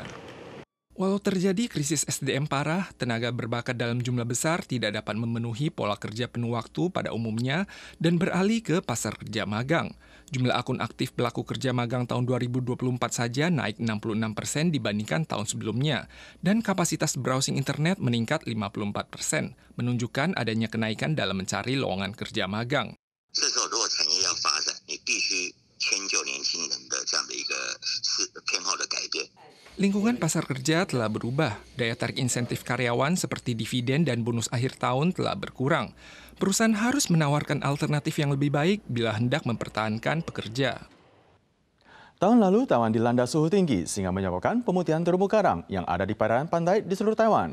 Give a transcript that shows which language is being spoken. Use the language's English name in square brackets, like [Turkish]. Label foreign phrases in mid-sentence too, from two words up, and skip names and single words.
[Indonesian] Walau terjadi krisis SDM parah, tenaga berbakat dalam jumlah besar tidak dapat memenuhi pola kerja penuh waktu pada umumnya dan beralih ke pasar kerja magang. Jumlah akun aktif pelaku kerja magang tahun 2024 saja naik 66% dibandingkan tahun sebelumnya, dan kapasitas browsing internet meningkat 54%, menunjukkan adanya kenaikan dalam mencari lowongan kerja magang. [Chinese] 这时候，如果产业要发展，你必须迁就年轻人的这样的一个偏好的改变。 [Indonesian] Lingkungan pasar kerja telah berubah. Daya tarik insentif karyawan seperti dividen dan bonus akhir tahun telah berkurang. Perusahaan harus menawarkan alternatif yang lebih baik bila hendak mempertahankan pekerja. Tahun lalu, Taiwan dilanda suhu tinggi sehingga menyebabkan pemutihan terumbu karang yang ada di perairan pantai di seluruh Taiwan.